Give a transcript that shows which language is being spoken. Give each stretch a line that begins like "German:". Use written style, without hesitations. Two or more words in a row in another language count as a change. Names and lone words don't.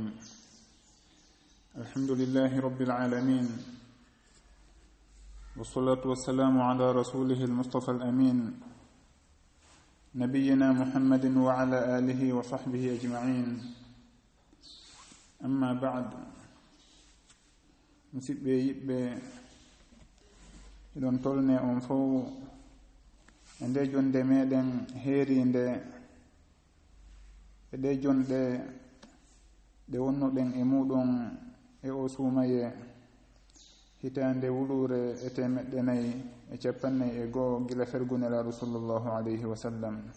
Arabic: الحمد لله رب العالمين، والصلاة والسلام على رسوله المصطفى الأمين نبينا محمد وعلى آله وصحبه أجمعين. أما بعد،
Fula: musidɓe yiɓɓe eɗon tolne on fof e nde jonde meɗen heerinde e ɗe jonɗe ɗe wonnoɗen e muɗum e o suumaye hitande wulure e 1440 gila fergunelaɗo
Arabic: صلى الله عليه وسلم.